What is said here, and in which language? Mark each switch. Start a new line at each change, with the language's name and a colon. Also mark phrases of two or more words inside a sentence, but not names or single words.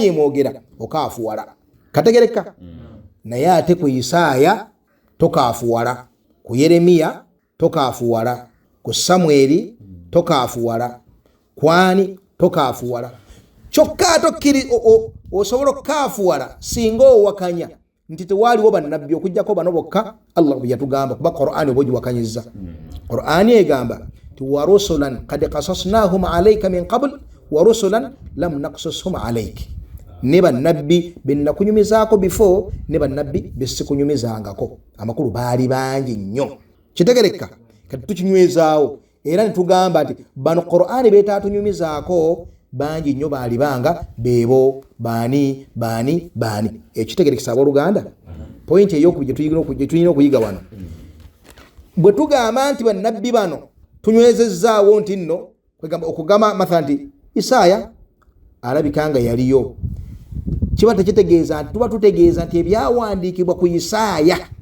Ganda: emwogera okaafuwala kategereka naye ate ku Isaya tokaafuwala ku Yeremiya tokaafuwala ku Samweli tokaafuwala kwani tokaafuwala kyokka tokkiri osobola okukaafuwala singa owakanya nti tewaaliwo bannabbi okujjako bano bokka Allah bwe yatugamba kuba Qur'ani oba ogiwakanyizza Qur'ani egamba ti
Arabic: ورسلا قد قصصناهم عليك من قبل ورسلا لم نقصصهم عليك
Ganda: ne bannabbi bennakunyumizaako before ne bannabbi besikunyumizangako amakulu baali bangi nnyo kitegereka kati tukinywezaawo era netugamba nti bano Qur'ani beetatunyumizaako bangi nnyo baali banga beebo baani ekitegerekesa abooluganda point ey'okubiri gye tulina okuyiga wano bwe tugamba nti bannabbi bano tunywezezzaawo nti nno okugamba mathala nti Isaya alabika nga yaliyo kiba tekitegeeza nti tuba tutegeeza nti ebyawandiikibwa ku Isaya